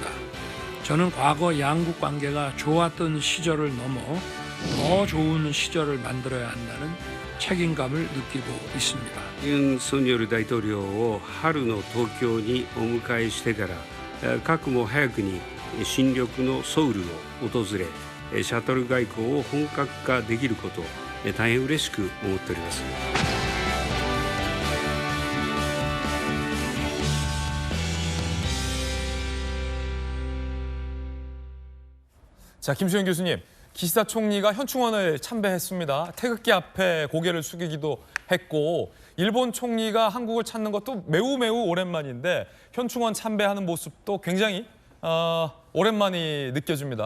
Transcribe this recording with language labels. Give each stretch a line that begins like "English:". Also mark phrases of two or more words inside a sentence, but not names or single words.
Korean: 저는 과거 양국 관계가 좋았던 시절을 넘어 더 좋은 시절을 만들어야 한다는 책임감을 느끼고 있습니다.
Japanese: ユン・ソンニョル大統領を春の東京にお迎えしてから核も早くに新緑のソウルを訪れシャトル外交を本格化できること大変嬉しく思っております。
Korean: 자, 김수현 교수님, 기시다 총리가 현충원을 참배했습니다. 태극기 앞에 고개를 숙이기도 했고 일본 총리가 한국을 찾는 것도 매우 오랜만인데 현충원 참배하는 모습도 굉장히 오랜만이 느껴집니다.